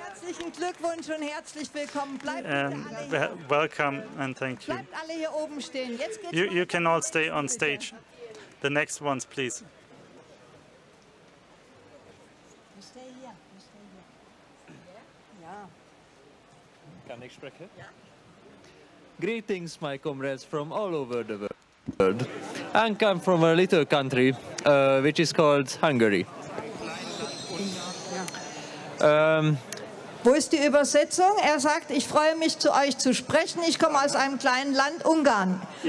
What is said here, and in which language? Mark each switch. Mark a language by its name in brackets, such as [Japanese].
[German] Herzlichen Glückwunsch und herzlich willkommen. Bleibt [English] welcome and thank you. [German] alle hier oben stehen. Jetzt geht's [English] You can all stay on stage. The next ones, please. [German] Kann ich sprechen? [English] Greetings, my comrades from all over the world. I come from a little country which is called Hungary. [German] Wo ist die Übersetzung? Er sagt, ich freue mich, zu euch zu sprechen. Ich komme aus einem kleinen Land, Ungarn.